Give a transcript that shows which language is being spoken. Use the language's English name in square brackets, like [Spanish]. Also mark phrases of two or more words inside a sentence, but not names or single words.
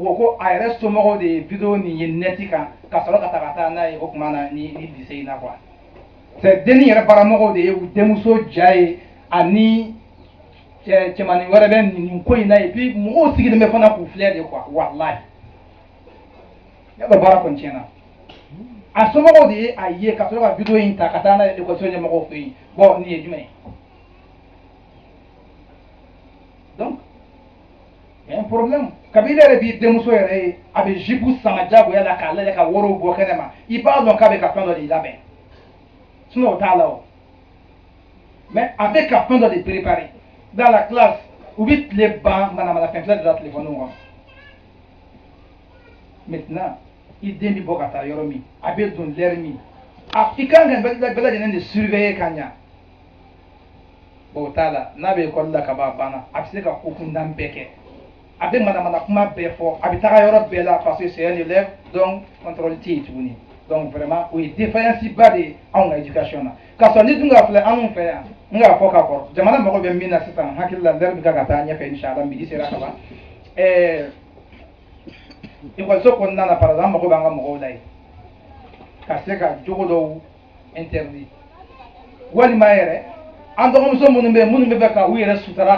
[Bambara] ko ko a yɛrɛ somɔgɔw de ye vidéo nin ye net kan ka sɔrɔ ka taa n'a ye o tuma na ni lycée in na [French] quoi c'est [Bambara] dennin yɛrɛ baramɔgɔw de ye u denmuso ja ye ani cɛmanin wɛrɛ bɛ nin ko in na [French] et puis [Bambara] mɔgɔw sigilen bɛ fana k'u filɛ [French] de quoi [Bambara] walahi yala baara kɔni tiɲɛna a somɔgɔw de ye a ye ka sɔrɔ ka vidéo in ta ka taa n'a ye ekɔliso ɲɛmɔgɔw fɛ yen bon nin ye jumɛn ye [French] donc il y a un problème [Bambara] kabila yɛrɛ b'i denmuso yɛrɛ ye a bɛ jipu sama diyagoya la k'a lajɛ ka wariw bɔ kɛnɛ ma i b'a dɔn k'a bɛ ka fɛn dɔ de labɛn sinon o t'a la o mais a bɛ ka fɛn dɔ de préparer [French] dans la classe [Bambara] u bɛ tile ban manamanafɛn filɛ de la téléphone kɔnɔ maintenant i den bɛ bɔ ka taa yɔrɔ min a bɛ don l'heure min i kan ka bɛɛ lajɛlen de surveiller ka ɲa bon o t'a la n'a bɛ école la ka ban a banna a bɛ se ka ko kundan bɛɛ kɛ a bɛ manamana kuma bɛɛ fɔ a bɛ taga yɔrɔ bɛɛ la [French] parce que c'est un élève donc contrôle [Bambara] tɛ yen tuguni [French] donc vraiment [Bambara] o ye défaillance ba de ye anw ka éducation na k'a sɔrɔ ni dun ka filɛ anw fɛ yan n k'a fɔ k'a kɔrɔ jamana mago bɛ min na sisan hakili la l'heure bɛ ka taa ɲɛfɛ inchallah midi sera ka ban école kɔnɔna na [French] par exemple [Bambara] an mago b'an ka mɔgɔw la yen ka se ka jogo dɔw interdit walima yɛrɛ an dɔgɔmuso minnu bɛ yen minnu bɛ fɛ ka u yɛrɛ sutura